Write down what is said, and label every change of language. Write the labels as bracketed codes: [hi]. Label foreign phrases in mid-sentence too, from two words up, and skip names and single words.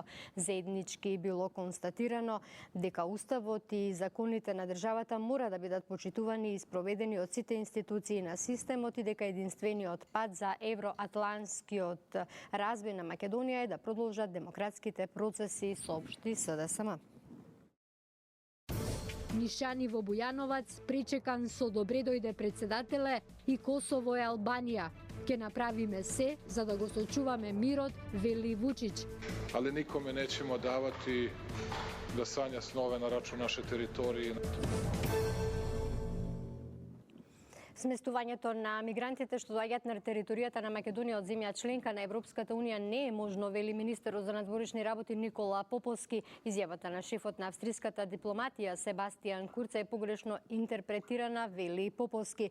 [mk] Заеднички било констатирано дека Уставот и законите на државата мора да бидат почитувани и спроведени од сите институции на системот и дека единствениот пат за евроатланскиот развој на Македонија е да продолжат демократските процеси, соопшти СДСМ. Нишани во Бујановац, причекан со добре дојде председателе и Косово е Албанија. Ке направиме се за да го сочуваме мирот, вели Вучич. [sr] Ali nikome nećemo davati da sanja snove na račun naše teritorije. [mk] Сместувањето на мигрантите што доаѓаат на територијата на Македонија од земја членка на Европската Унија не е можно, вели министерот за надворешни работи Никола Поповски. Изјавата на шефот на австриската дипломатија Себастијан Курц е погрешно интерпретирана, вели Поповски.